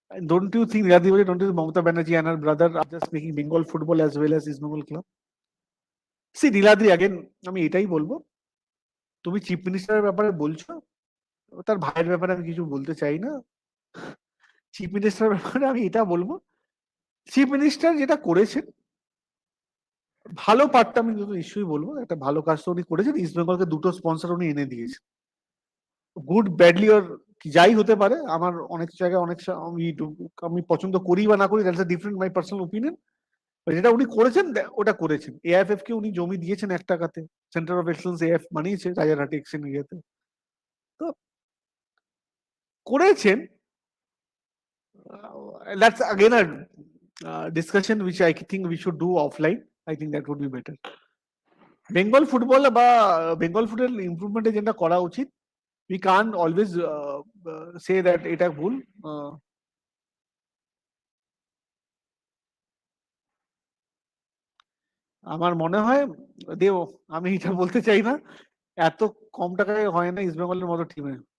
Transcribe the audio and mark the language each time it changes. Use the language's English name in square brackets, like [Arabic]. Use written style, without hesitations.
[English] Don't you think, Radhi, don't you think Mamata Banerjee and her brother are just making Bengal football as well as East Bengal club? [Bangla] See, Niladri again, আমি এটাই বলবো, তুমি chief মিনিস্টারের ব্যাপারে বলছো, তার ভাইয়ের ব্যাপারে আমি কিছু বলতে চাই না। চিফ মিনিস্টারের ব্যাপারে আমি এটা বলবো, চিফ মিনিস্টার যেটা করেছেন ভালো পার্টটা আমি নিশ্চয়ই বলবো, একটা ভালো কাজ তো উনি করেছেন, ইস্ট বেঙ্গলকে দুটো স্পন্সর উনি এনে দিয়েছেন। গুড ব্যাডলি ওর যাই হতে পারে, আমার অনেক জায়গায় আমি পছন্দ করি বা না করি, [English] That's a different my personal opinion. [Bangla] যেটা উনি করেছেন ওটা করেছেন। এআইএফএফ কে উনি জমি দিয়েছেন 1 টাকাতে, সেন্টার অফ এক্সেলেন্স এএফ বানিয়েছে রাজারহাটি এক্সচেঞ্জ ইয়েতে, তো করেছেন। [English] That's again a discussion which I think we should do offline. I think that would be better. [Bangla] Bengal football বা বেঙ্গল ফুটবল ইমপ্রুভমেন্টের যেটা করা উচিত, [English] we can't always say that [Bangla] এটা ভুল। আমার মনে হয় দেও, আমি এটা বলতে চাই না, এত কম টাকায় হয় না ইস্ট বেঙ্গলের মতো টিমে।